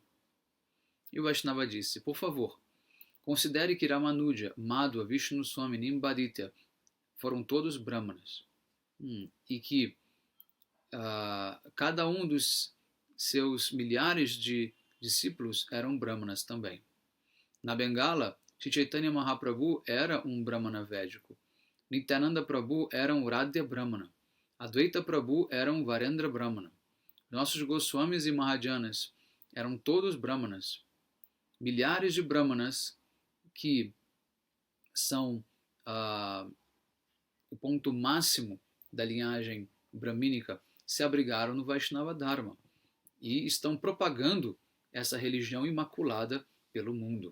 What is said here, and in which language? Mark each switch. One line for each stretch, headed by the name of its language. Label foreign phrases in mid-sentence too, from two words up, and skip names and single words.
Portuguese: E o Vaishnava disse, por favor, considere que Ramanuja, Madhva, Vishnu Swami e Nimbaditya foram todos brahmanas. E que cada um dos seus milhares de discípulos eram brahmanas também. Na Bengala, Sri Chaitanya Mahaprabhu era um brahmana védico. Nityananda Prabhu era um Radha Brahmana. Advaita Prabhu era um Varendra Brahmana. Nossos Goswamis e Mahajanas eram todos brahmanas. Milhares de brahmanas que são o ponto máximo da linhagem brahmínica se abrigaram no Vaishnava Dharma e estão propagando essa religião imaculada pelo mundo.